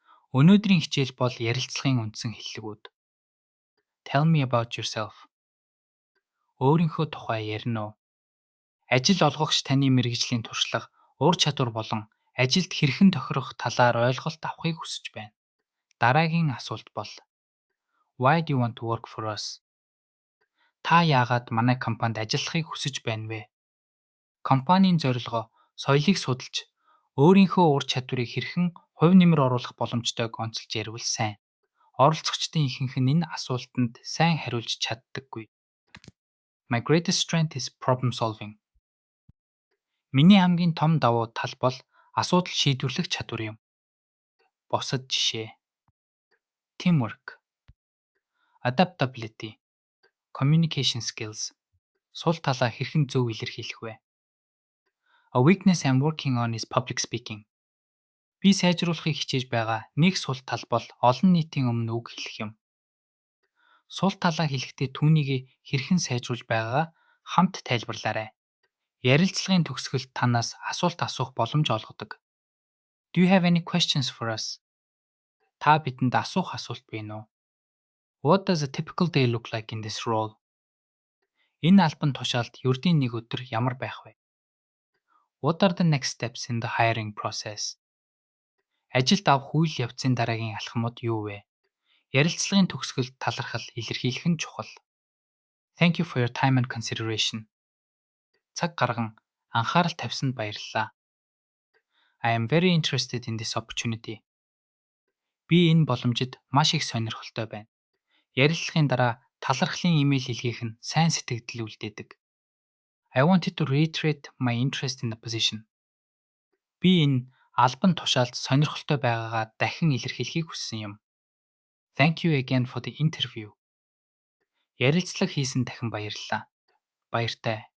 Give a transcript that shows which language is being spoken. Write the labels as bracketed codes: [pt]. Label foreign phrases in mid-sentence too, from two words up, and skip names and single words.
[mn] Өнөөдрийн хичээл бол ярилцлагын үндсэн хэллэгүүд. [en] Tell me about yourself. [mn] Өөрийнхөө тухай ярина уу? Ажил олгогч таны мэргэжлийн туршлага, ур чадвар болон ажилд хэрхэн тохирох талаар ойлголт авахыг хүсэж байна. Дараагийн асуулт бол [en] Why do you want to work for us? [mn] Та яагаад манай компанид ажиллахыг хүсэж байна вэ? Компанийн зорилгоо, соёлыг судалж, өөрийнхөө ур чадварыг хэрхэн хувь нэмэр оруулах боломжтойг онцолж ярил сайн. Оролцогчдын ихэнх нь энэ асуултанд сайн хариулж чаддаггүй. [en] My greatest strength is problem solving. [mn] Миний хамгийн том давуу тал бол асуудал шийдвэрлэх чадвар юм. Босод жишээ. Teamwork. [en] Adaptability. Communication skills. [mn] Сул талаа хэрхэн зөв илэрхийлэх вэ? [en] A weakness I'm working on is public speaking. [mn] Би сайжруулахыг хичээж байгаа нэг сул тал бол олон нийтийн өмнө үг хэлэх юм. Сул талаа хэлэхдээ түүнийг хэрхэн сайжруулж байгаагаа хамт тайлбарлаарай. Ярилцлагын төгсгөлд танаас асуулт асуух боломж олгодог. [en] Do you have any questions for us? [mn] Та бидэнд асуух асуулт байна уу? [en] What does a typical day look like in this role? [mn] Энэ албан тушаалд ердийн нэг өдөр ямар байх вэ? [en] What are the next steps in the hiring process? [mn] Ажилд авах үйл явцын дараагийн алхмууд юу вэ? Ярилцлагын төгсгөлд талархал илэрхийлэх нь чухал. [en] Thank you for your time and consideration. [mn] Цаг гарган анхаарал тавьсанд баярлалаа. [en] I am very interested in this opportunity. [mn] Би энэ боломжид маш их сонирхолтой байна. Ярилцлагын дараа талархлын имэйл илгээх нь сайн сэтгэгдэл үлдээдэг. [en] I wanted to reiterate my interest in the position. [mn] Би энэ албан тушаалд сонирхолтой байгаагаа дахин илэрхийлэхийг хүссэн юм. [en] Thank you again for the interview. [mn] Ярилцлага хийсэн дахин баярлалаа. Баяртай.